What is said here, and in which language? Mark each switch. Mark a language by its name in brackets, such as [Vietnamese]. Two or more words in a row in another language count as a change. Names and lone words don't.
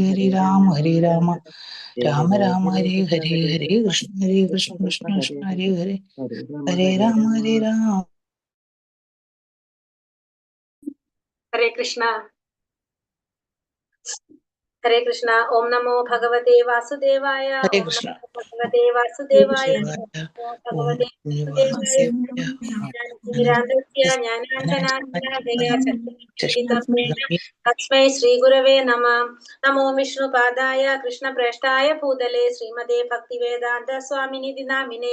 [Sanskrit] ഹരേ ഹരേ രാമ ഹരേ രാമ രാമ രാമ ഹരേ ഹരേ ഹരേ കൃഷ്ണ ഹരേ കൃഷ്ണ കൃഷ്ണ കൃഷ്ണ ഹരേ ഹരേ ഹരേ രാമ ഹരേ രാമ. ഹരേ കൃഷ്ണ ഹരേ കൃഷ്ണ. ഓം നമോ ഭഗവതേ വാസുദേവായ. ഹരേ ഓം കൃഷ്ണ. നമോ ഭഗവതേ വാസുദേവായ. ശിവായ ഓം ഓം ഭഗവതേ വാസുദേവായ. വാസുദേവായ ജ്ഞാനതിമിരാന്ധസ്യ തസ്മൈ ശ്രീഗുരവേ നമഃ. നമോ വിഷ്ണുപാദായ കൃഷ്ണപ്രേഷ്ഠായ ഭൂതലേ ശ്രീമതേ ഭക്തിവേദാന്ത സ്വാമിനിധി നാമിനേ.